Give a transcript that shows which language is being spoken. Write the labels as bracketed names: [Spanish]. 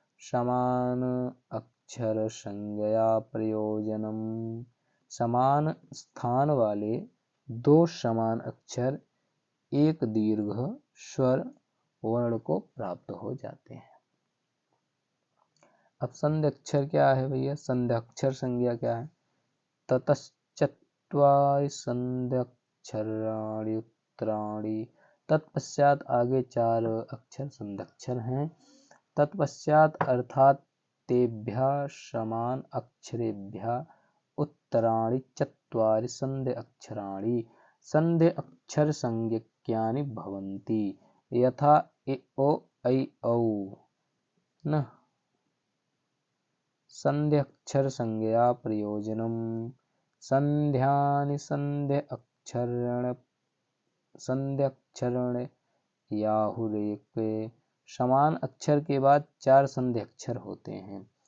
[Sanskrit] समान अक्षर संज्ञा प्रयोजनम। [Hindi] समान स्थान वाले 2 समान अक्षर एक दीर्घ स्वर वर्ण को प्राप्त हो जाते हैं। अब संध्यक्षर क्या है भैया? संध्यक्षर संज्ञा क्या है? [Sanskrit] ततश्चत्वारि संध्यक्षराणि उत्तराणि। [Hindi] तत्पश्चात आगे 4 अक्षर संध्यक्षर हैं। [Sanskrit] तत्पश्चात अर्थात तेभ्यः समान अक्षरेभ्यः उत्तराणि चत्वारि संध्य अक्षराणि संध्य अक्षर संज्ञक्यानि भवन्ति। यथा ए ओ ऐ औ न संध्यक्षर संज्ञा प्रयोजनम संध्यानि संध्यक्षरण याहुरेक। [Hindi] समान अक्षर के बाद 4 संधि अक्षर होते हैं।